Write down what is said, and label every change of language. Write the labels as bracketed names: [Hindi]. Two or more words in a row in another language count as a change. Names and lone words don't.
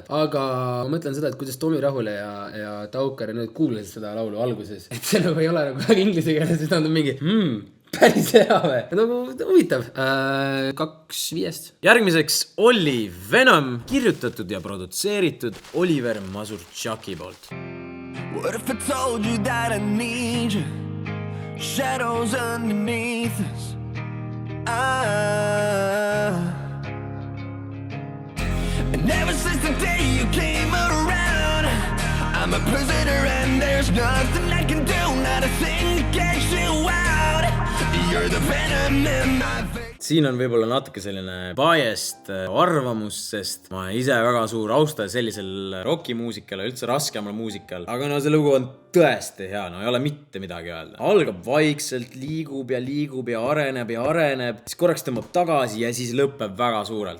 [Estonian] Aga ma mõtlen seda, et kuidas Tomi Rahule ja Taukar nüüd kuulasid seda laulu alguses. Et see nagu ei ole nagu väga inglise keeles, et on mingi päris hea või? Nagu huvitav. 2/5. Järgmiseks oli Venom, kirjutatud ja produtseeritud Oliver Mazurchaki poolt. [English] What if I told you that I need you? Shadows underneath us. And ever since the day you came around, I'm a prisoner and there's nothing I can do, not a thing to get you out. You're the venom in my face. [Estonian] Siin on võib-olla natuke selline biased arvamus, sest ma ise väga suur austaja sellisel rockimuusikal, üldse raskemal muusikal. Aga see lugu on tõesti hea, ei ole mitte midagi öelda. Algab vaikselt, liigub ja areneb, siis korraks tõmbab tagasi ja siis lõpeb väga suurelt.